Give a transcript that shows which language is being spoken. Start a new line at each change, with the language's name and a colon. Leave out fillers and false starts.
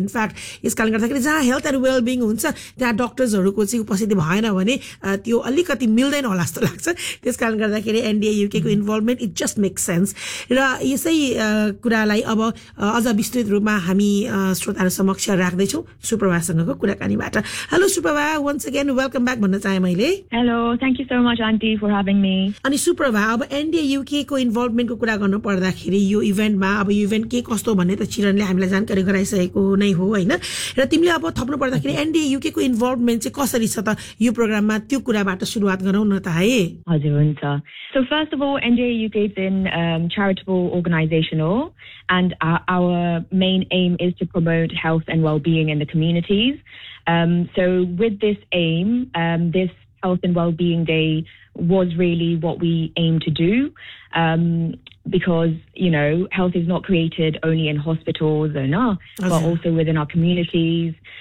Nepali: In fact यस कारण गर्दाखेरि जहाँ हेल्थ एन्ड वेलबिङ हुन्छ त्यहाँ डक्टर्सहरूको चाहिँ उपस्थिति भएन भने त्यो अलिकति मिल्दैन होला जस्तो लाग्छ। त्यस कारण गर्दाखेरि NDA युकेको involvement
English: It just makes sense.
Nepali: र यसै कुरालाई अब अझ विस्तृत रूपमा हामी श्रोताहरू समक्ष राख्दैछौँ सुप्रभासँगको कुराकानीबाट। Hello Suprabha,
English: once again welcome back
Nepali: भन्न चाहे मैले।
English: Hello, thank you so much aunty for having me.
Nepali: अनि सुप्रभा, अब एनडिए युकेको इन्भल्भमेन्टको कुरा गर्नु पर्दाखेरि यो इभेन्टमा, अब यो इभेन्ट के कस्तो भन्ने त चिरणले हामीलाई जानकारी गराइसकेको नै हो होइन, र तिमीले अब थप्नु पर्दाखेरि एनडिए युकेको इन्भल्भमेन्ट चाहिँ कसरी छ त यो प्रोग्राममा, त्यो कुराबाट सुरुवात गरौँ न त है। हजुर हुन्छ।
English: So first of all, NDA UK is in charitable organization, and our main aim is to promote health and well-being in the communities. So with this aim, this Health and Well-being Day was really what we aim to do, because, you know, health is not created only in hospitals but also within our communities.